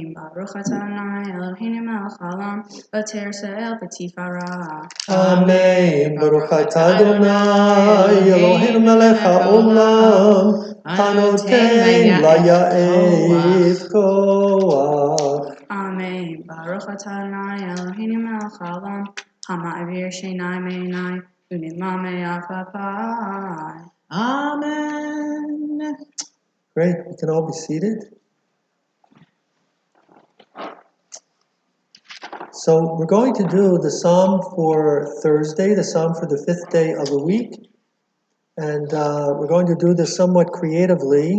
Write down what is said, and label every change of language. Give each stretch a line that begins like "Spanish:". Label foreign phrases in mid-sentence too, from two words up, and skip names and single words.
Hebrew: ברוך ה' אלהינו מלך העולם, עוטר ישראל בתפארה. Amen. ברוך אתה ה' אלהינו מלך העולם, הנותן ליעף כח. אמן. ברוך ה' אלהינו מלך העולם, המעביר שינה מעיני, ותנומה מעפעפי. Amen.
English: Great. You can all be seated. So we're going to do the psalm for Thursday, the psalm for the 5th day of the week. And we're going to do this somewhat creatively.